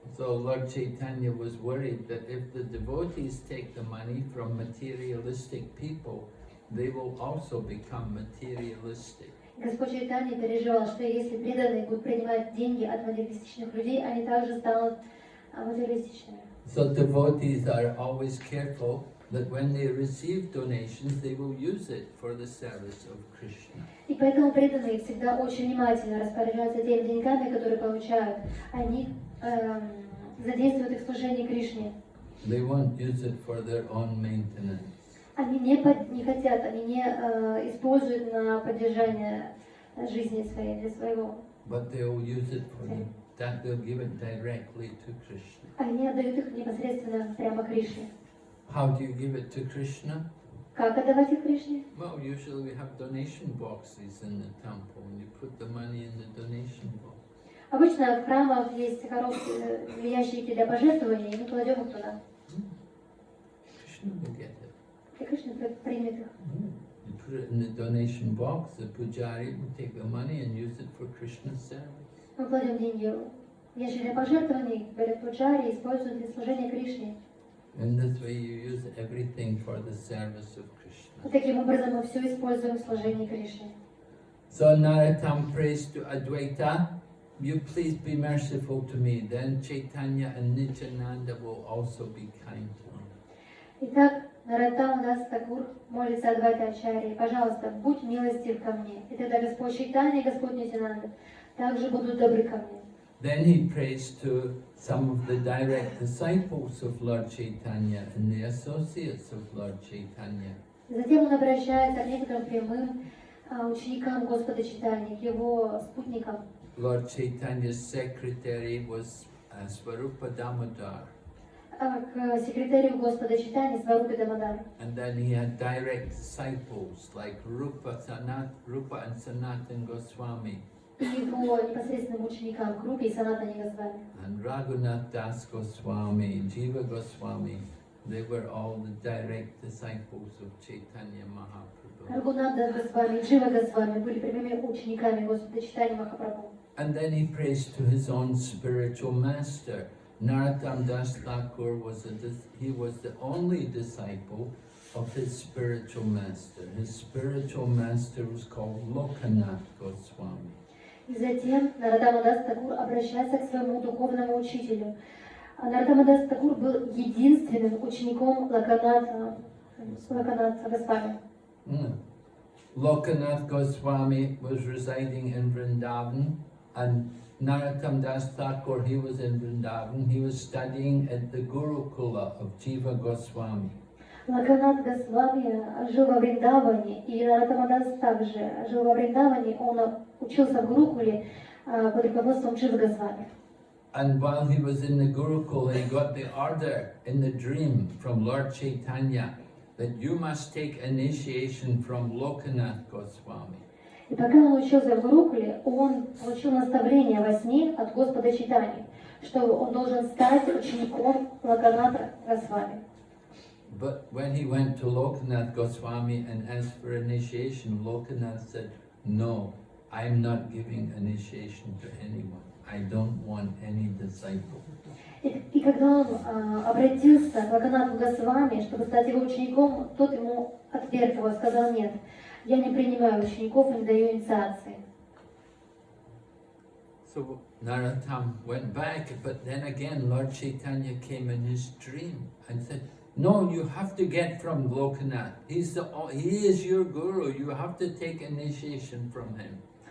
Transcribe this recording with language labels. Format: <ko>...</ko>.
<en>So Lord Chaitanya was worried that if the devotees take the money from materialistic people, they will also become materialistic.</en> <ru>Господь Чайтанья переживал, что если преданные будут принимать деньги от материалистичных людей, они также станут материалистичными.</ru> <en>So devotees are always careful that when they receive donations, they will use it for the service of Krishna.</en> <ru>И поэтому преданные всегда очень внимательно распоряжаются теми деньгами, которые получают. Они задействуют их в служении Кришне.</ru> <en>They won't use it for their own maintenance.</en> <ru>Они не хотят, они не используют на поддержание жизни своей, для своего.</ru> <en>But they will use it for that they'll give it directly to Krishna.</en> <ru>Они отдают их непосредственно прямо Кришне.</ru> <en>How do you give it to Krishna?</en> <ru>Как отдавать их Кришне?</ru> <en>Well, usually we have donation boxes in the temple, and you put the money in the donation box.</en> <ru>Обычно в храмах есть коробки, ящики для пожертвований, и мы кладем их туда.</ru> <en>Krishna will get it.</en> <ru>И Кришна примет их.</ru> <en>You put it in the donation box, the pujari will take the money and use it for Krishna's service.</en> <ru>Мы кладем деньги в ящик для пожертвований, берет пуджари и используют для служения Кришне.</ru> <en>In this way you use everything for the service of Krishna.</en> <ru>И таким образом мы все используем в служении Кришне.</ru> <en>So Narottam prays to Advaita, you please be merciful to me. Then Chaitanya and Nityananda will also be kind to me.</en> <ru>Итак, Нароттама Дас Такур молится Адвайта Ачарьи: пожалуйста, будь милостив ко мне. И тогда Господь Чайтанья и Господь Нитянанда также будут добры ко мне.</ru> <en>Then he prays to some of the direct disciples of Lord Chaitanya and the associates of Lord Chaitanya.</en> <ru>Затем он обращается к некоторым прямым ученикам Господа Чайтаньи, к его спутникам.</ru> <en>Lord Chaitanya's secretary was Svarupa Damodar.</en> <ru>к секретарю Господа Чайтаньи Сварупе Дамодар.</ru> <en>And then he had direct disciples like Rupa and Sanatan Goswami.</en> <ru>И его непосредственным ученикам, Крупе и Санатане Госвами.</ru> <en>And Raghunath Das Goswami, Jiva Goswami, they were all the direct disciples of Chaitanya Mahaprabhu.</en> <ru>Рагунат Дас Госвами и Джива Госвами были прямыми учениками Господа Чайтаньи Махапрабху.</ru> <en>And then he prays to his own spiritual master. Narottam Das Thakur was the only disciple of his spiritual master. His spiritual master was called Lokanath Goswami.</en> <ru>И затем Нароттама Дас Такур обращается к своему духовному учителю. Нароттама Дас Такур был единственным учеником Локаната Госвами.</ru> <en>Lokanath Goswami was residing in Vrindavan, and Narottam Das Thakur, he was in Vrindavan. He was studying at the Gurukula of Jiva Goswami.</en> <ru>Локанат Госвами жил во Вриндаване, и Нароттама Дас также жил во Вриндаване. Он учился в Гурукуле под руководством Дживы Госвами.</ru> <en>And while he was in the Gurukula, he got the order in the dream from Lord Chaitanya that you must take initiation from Lokanath Goswami.</en> <ru>И пока он учился в Гурукуле, он получил наставление во сне от Господа Чайтаньи, что он должен стать учеником Локаната Госвами.</ru> <en>But when he went to Lokanath Goswami and asked for initiation, Lokanath said, "No, I'm not giving initiation to anyone. I don't want any disciple."</en> <ru>И когда он обратился к Локанату Госвами, чтобы стать его учеником, тот ему отверг его, сказал: "Нет, я не принимаю учеников и не даю инициации."</ru> <en>So Narottam went back, but then again Lord Chaitanya came in his dream and said, "No, you have to get from Lokanath. He is your guru. You have to take initiation from him."</en>